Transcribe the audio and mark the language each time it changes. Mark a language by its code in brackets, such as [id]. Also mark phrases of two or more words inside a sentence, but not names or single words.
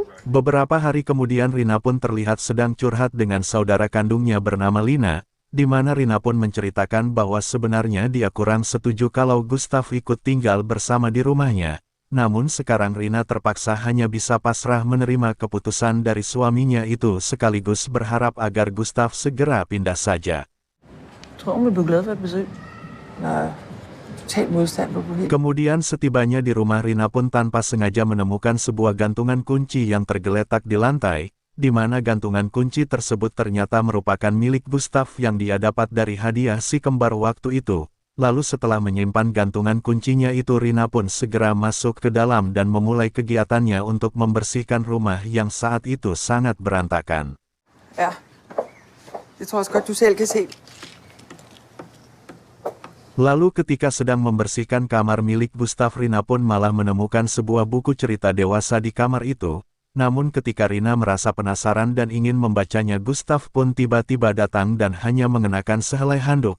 [id] Beberapa hari kemudian Rina pun terlihat sedang curhat dengan saudara kandungnya bernama Lina, di mana Rina pun menceritakan bahwa sebenarnya dia kurang setuju kalau Gustav ikut tinggal bersama di rumahnya. Namun sekarang Rina terpaksa hanya bisa pasrah menerima keputusan dari suaminya itu sekaligus berharap agar Gustav segera pindah saja. [da] Jeg tror, hun vil blive glad for et besøg. Der er total modstand på helt. [id] Kemudian setibanya di rumah Rina pun tanpa sengaja menemukan sebuah gantungan kunci yang tergeletak di lantai, di mana gantungan kunci tersebut ternyata merupakan milik Gustav yang dia dapat dari hadiah si kembar waktu itu. Lalu setelah menyimpan gantungan kuncinya itu Rina pun segera masuk ke dalam dan memulai kegiatannya untuk membersihkan rumah yang saat itu sangat berantakan. [da] Ja, det tror jeg også godt, du selv kan se. [id] Lalu ketika sedang membersihkan kamar milik Gustav Rina pun malah menemukan sebuah buku cerita dewasa di kamar itu. Namun ketika Rina merasa penasaran dan ingin membacanya Gustav pun tiba-tiba datang dan hanya mengenakan sehelai handuk.